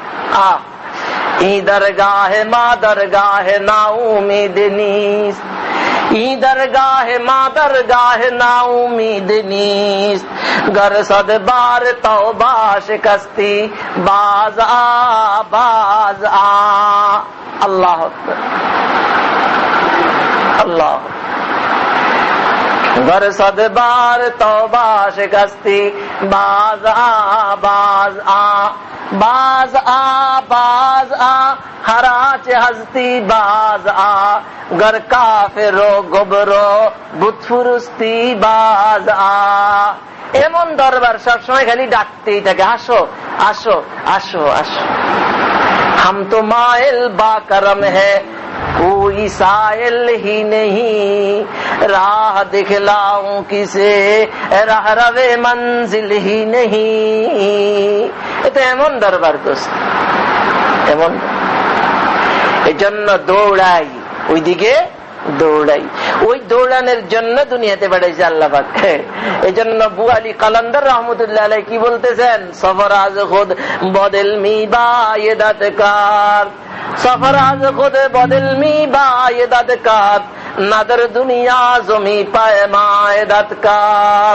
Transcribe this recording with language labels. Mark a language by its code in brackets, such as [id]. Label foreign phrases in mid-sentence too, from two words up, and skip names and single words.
[fa] درگه ما درگه نا امید نیست، درگه ما درگه نا امید نیست، گر صد بار توبه شکستی باز آ باز آ. [ar] الله أكبر، الله. [fa] گر صد بار توبه شکستی باز آ باز آ, باز آ هر آنچه هستی باز آ، گر کافر و گبر و بت‌پرستی باز آ. [bn] এমন দরবার সবসময় খালি ডাকতেই থাকে, আসো আসো আসো আসো। [ur] ہم تو مائل بکرم ہے کوئی سائل ہی نہیں، راہ دکھلاؤں کسے راہ روے منزل ہی نہیں. [bn] এটা এমন দরবার দোস্ত, এমন। এই জন্য দৌড়াই, ওইদিকে দৌড়াই। ওই দৌড়ানোর জন্য দুনিয়াতে পাঠাইছে আল্লাহ পাক। এই জন্য বুয়ালি কালান্দার [ar] رحمة الله عليه [bn] কি বলতেছেন? [fa] سفر از خود بدل می‌بایدت کار، سفر از خود بدل می‌بایدت کار، نه در دنیا زمین پیمایدت کار.